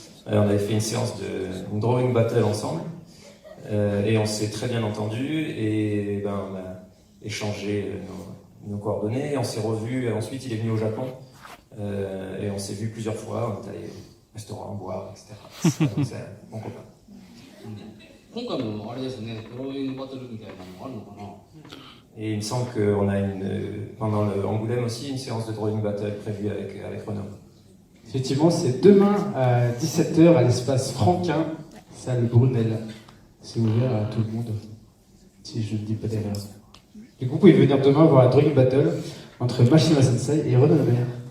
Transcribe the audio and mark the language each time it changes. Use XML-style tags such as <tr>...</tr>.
<fr>On avait fait une drawing battle ensemble, et on s'est très bien entendus, et ben, on a échangé nos coordonnées, on s'est revus, ensuite il est venu au Japon, et on s'est vus plusieurs fois, on est allé au restaurant, boire, etc. Donc c'est un bon copain.</fr> <ja>今回もあれですね、ドローイングバトルみたいなのもあるのかな。</ja> <fr>Et il me semble qu'on a pendant le Angoulême aussi une séance de drawing battle prévue avec Renaud. Effectivement, c'est demain à 17h à l'espace Franquin, salle Brunel. C'est ouvert à tout le monde, si je ne dis pas d'erreur. Du coup, vous pouvez venir demain voir la drawing battle entre Mashima Sensei et Renaud Lemaire.</fr>